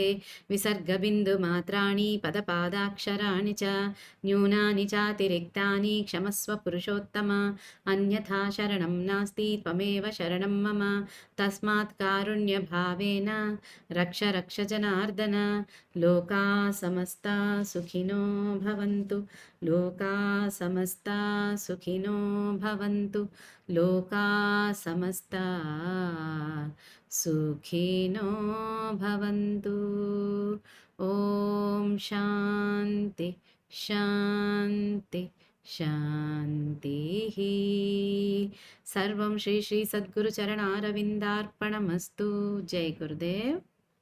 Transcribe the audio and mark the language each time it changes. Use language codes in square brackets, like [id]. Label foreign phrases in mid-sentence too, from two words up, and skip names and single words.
[sa] విసర్గబిందుమాత్రాణి పదపాదాక్షరాణి చ న్యూనాని చాతిరిక్తాని క్షమస్వ పురుషోత్తమ. అన్యథా శరణం నాస్తి త్వమేవ శరణం మమ. తస్మాత్ కారుణ్యభావేన రక్ష జనార్దన. లోకా సమస్తా సుఖినో భవంతు. లోకా సమస్తా సుఖినో భవంతు. లోకా సమస్తా సుఖినో భవంతు. ఓం శాంతి శాంతి శాంతి. సర్వం శ్రీ శ్రీ సద్గురు చరణారవిందార్పణమస్తు. జై గురుదేవ్.